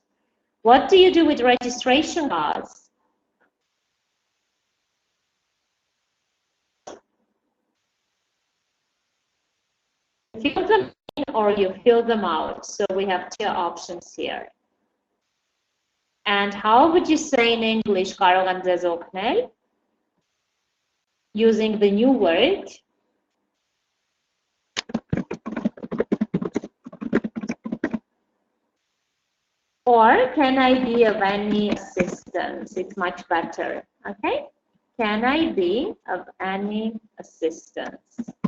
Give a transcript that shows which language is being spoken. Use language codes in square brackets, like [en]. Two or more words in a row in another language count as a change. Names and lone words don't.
[en] What do you do with registration cards? Fill them in or you fill them out. So we have two options here. And how would you say in English [hy] կարող եմ ձեզ օգնել? [en] Using the new word. Or can I be of any assistance? It's much better. Okay? Can I be of any assistance?